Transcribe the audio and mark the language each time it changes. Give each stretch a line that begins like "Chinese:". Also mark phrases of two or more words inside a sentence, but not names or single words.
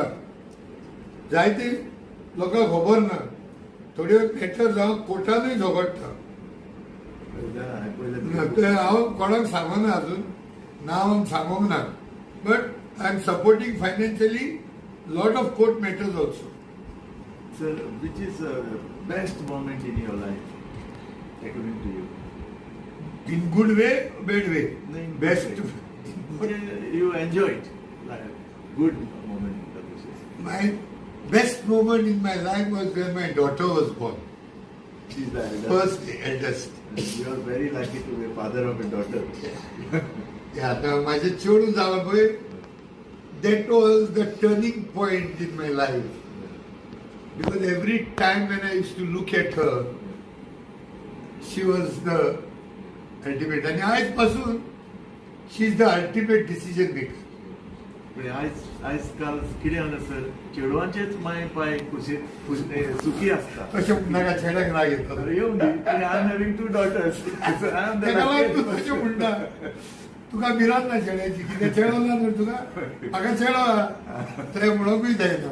Konkani: जायते लोकांक खबर ना थोड्यो मॅटर जावं कोर्टानूय झगडटा हांव कोणाक सांगना आजून नांव सांगूंक ना
English: but I am supporting financially lot of court matters also. Sir, which is the best moment in your life, according to you? In good way, bad way. No, in good Best. way. You enjoy it, like good moment. My best moment in my life was when my daughter was born. She's the eldest. First eldest. You are very lucky to be a father of a daughter. Yeah, now
Konkani: माझे चेडू जावं पळय
English: that was the turning point in my life. Because every time when I used to look at her, she was the ultimate. And
Konkani: आज पासून
English: she is the ultimate decision maker.
Konkani: पण आजकाल कितें जाता सर चेडवांचेच माय पाय सुखी आसता. तशें म्हणनाका चेड्याक राग येता. येवन दी
English: I am having 2 daughters.
Konkani: तेका लागून तूं तशें म्हणटा. तुका भिरांत ना चेड्याची कितें चेडो ना न्हू तुका म्हाका चेडो आहा ते म्हणोंकूय जायना.